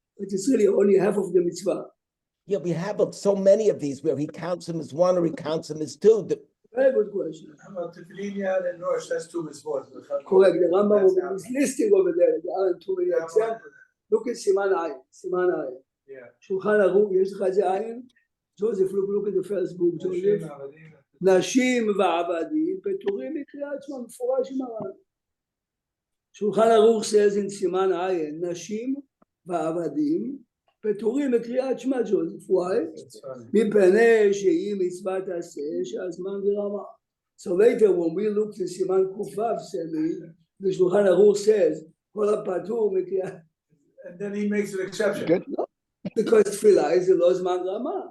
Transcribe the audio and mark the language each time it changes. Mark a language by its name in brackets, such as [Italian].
[English] But it's really only half of the mitzvah. Yeah, we have so many of these where he counts them as one or he counts them as two. Very good question. How about Tefillin Yad and Rosh? That's two mitzvot. Correct. The Rambam is listing over there. There aren't too many examples. Look at Siman Ayin. Yeah. [Hebrew] שולחן ערוך, יש לך את זה עין? [English] Joseph, look at the first book, Joseph. [Hebrew] נשים ועבדים פטורים מקריאת שמע, מפורש עם הר"ן. [English] שולחן ערוך says in סימן עין, נשים ועבדים פטורים מקריאת שמע, Joseph. Why? [Hebrew] מפני שהיא מצוות עשה שהזמן ברמה. [English] So later when we look to סימן ק"ו, the שולחן ערוך says, כל הפטור מקריאת. And then he makes an exception. Good. Because תפילה is לא זמן רמה.